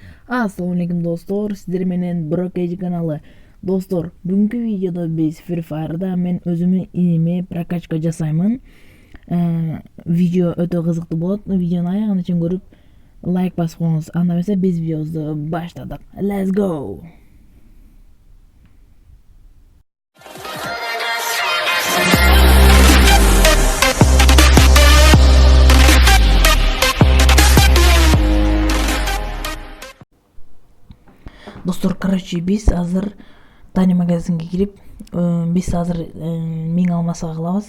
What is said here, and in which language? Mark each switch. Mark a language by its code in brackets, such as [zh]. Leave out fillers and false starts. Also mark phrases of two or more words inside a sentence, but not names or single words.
[ar] السلام عليكم [ky] достор, силер менен Brokage каналы. Достор, бүгүнкү видеодо биз Free Fire'da мен өзүмүн иниме прокачка жасаймын. Видео өтө кызыктуу болот. Видеонун аягына чейин көрүп, лайк басып коюңуз. Анда эмесе биз видеобузду баштадык. [en] Let's go. [ky] Достор, биз азыр Тани магазинге кирип, биз азыр 1000 алмасга кылабыз.